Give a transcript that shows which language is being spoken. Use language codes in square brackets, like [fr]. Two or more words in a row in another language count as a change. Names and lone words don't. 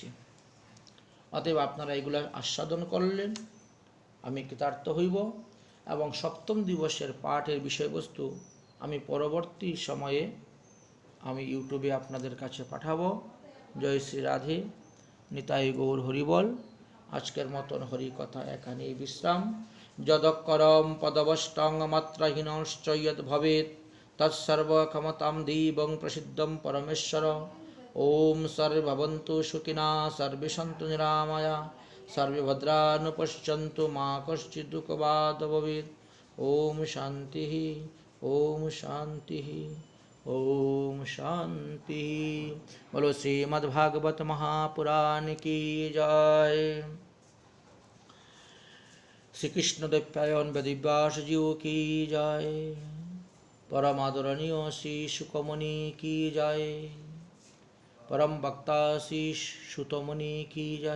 [bn] অতএব আপনারা এগুলো আস্বাদন করলেন, আমি কৃতার্থ হইব এবং সপ্তম দিবসের পাঠের বিষয়বস্তু আমি পরবর্তী সময়ে আমি ইউটিউবে আপনাদের কাছে পাঠাবো। জয় শ্রী রাধে, নিতাই গৌর হরিবল। আজকের মতন হরিকথা এখানেই বিশ্রাম। [sa] যদক্ষরম পদবষ্টং মাত্রাহীনশ্চ যদ্ ভবেৎ তৎসর্বক্ষমতাং দেবং প্রসিদ্ধং পরমেশ্বর। ওম সর্বে ভবন্তু সুখিনঃ, সর্বে সন্তু নিরাময়া, সর্বে ভদ্রাণি পশ্যন্তু, মা কশ্চিৎ দুঃখভাগ্ ভবেৎ। ওম শান্তি, ওম শান্তি, ओम शांति। [hi] बोलो श्रीमद्भागवत महापुराण की जय। श्री कृष्ण द्वैपायन वेदव्यास जीव की जय। परम आदरणीय श्री शुकमुनि की जय। परम भक्ता श्री सुतमुनि की जय।